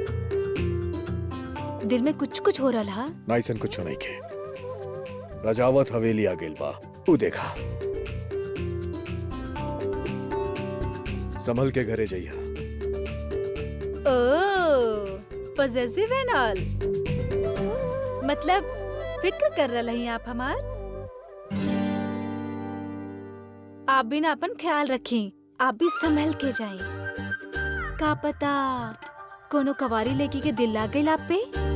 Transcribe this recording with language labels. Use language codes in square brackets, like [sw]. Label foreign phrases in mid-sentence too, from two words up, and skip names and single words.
[bho] दिल में कुछ कुछ हो रहा हा। नाइसन कुछ नहीं के। रजावत हवेली आ गेल बा। तू देखा। संभल के घरे जइहा। ओह, [en] possessive and all. [bho] मतलब फिक्र कर रहा है आप हमार। आप भी ना अपन ख्याल रखें। आप भी संभल के जाएं। का पता कोनो कवारी लेकी के दिल लाग गई आप पे।